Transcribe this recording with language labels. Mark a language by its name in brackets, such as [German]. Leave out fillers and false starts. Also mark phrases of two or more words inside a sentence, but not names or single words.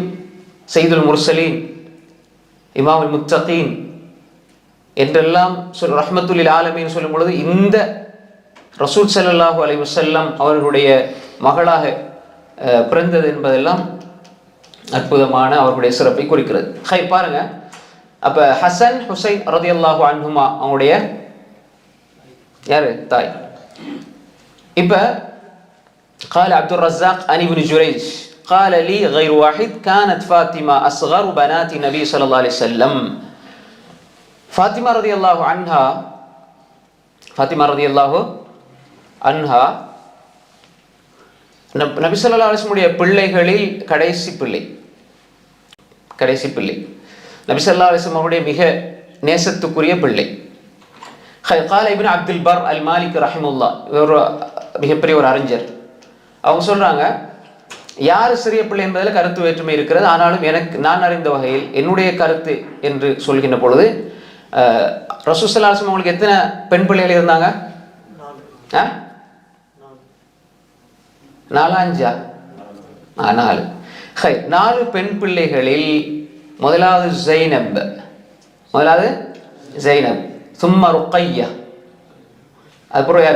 [Arabic] سيد المرسلين إمام المتقين [Tamil] என்றெல்லாம் [Arabic] رحمة للعالمين [Tamil] சொல்லும் பொழுது இந்த ரசூல் [Arabic] صلى الله عليه وسلم [Tamil] அவர்களுடைய மகளாக பிறந்தது என்பதெல்லாம் அற்புதமான அவர்களுடைய சிறப்பை குறிக்கிறது. ஹை பாருங்க, அப்போ ஹசன் ஹுசைன் [Arabic] رضي الله عنهما [Tamil] அவங்களுடைய யாரு தாய். [Arabic] இப்போ قال عبد الرزاق عن ابن جريج قال لي غير واحد كانت فاطمة أصغر بنات النبي صلى الله عليه وسلم. [Tamil] ஃபாத்திமா [Arabic] رضي الله عنها, [Tamil] ஃபாத்திமா [Arabic] رضي الله عنها [Tamil] நபி [Arabic] صلى الله عليه وسلم [Tamil] பிள்ளைகளில் கடைசி பிள்ளை. நபி [Arabic] صلى الله عليه وسلم [Tamil] அவருடைய மிக நேசத்துக்குரிய பிள்ளை. [Arabic] قال ابن عبد البر المالكي رحمه [Tamil] ஒரு மிகப்பெரிய ஒரு அறிஞர். அவங்க சொல்றாங்க, யார் சிறிய பிள்ளை என்பதில் கருத்து வேற்றுமை இருக்கிறது. ஆனாலும் நான் அறிந்த வகையில் என்னுடைய கருத்து என்று சொல்கின்ற பொழுது ரசூல் [Arabic] صلى الله عليه وسلم [Tamil] அவங்களுக்கு எத்தனை பெண் பிள்ளைகள் இருந்தாங்க? 4 பெண் பிள்ளைகளில் முதலாவது ஜைனப், சும்மா ருக்கையா, அதுக்கப்புறம் யார்?